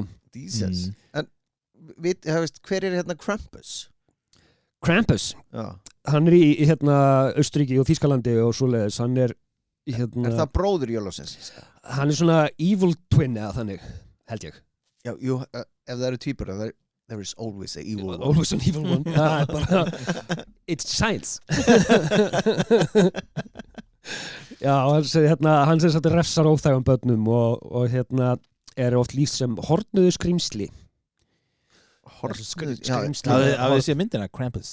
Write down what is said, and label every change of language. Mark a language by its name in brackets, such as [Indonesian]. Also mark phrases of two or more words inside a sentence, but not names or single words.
[Icelandic] Jesus En hver er hérna Krampus? Krampus, Já. hann er í hérna Austuríki og Þýskalandi og svoleiðis, hann er hérna, Er það bróður Jólasins? hann er svona [English] evil twin [Icelandic] eða þannig, held ég Já, jú, ef það eru týpur [English] there is always a evil one Always an evil one [Icelandic] Það er bara [English] It's science [Icelandic] Já, hann sem sagt refsar óþægum börnum og hérna er oft lýst sem hornuðu skrýmsli Horfnir Skrímsli. Hafið þið séð myndina, Krampus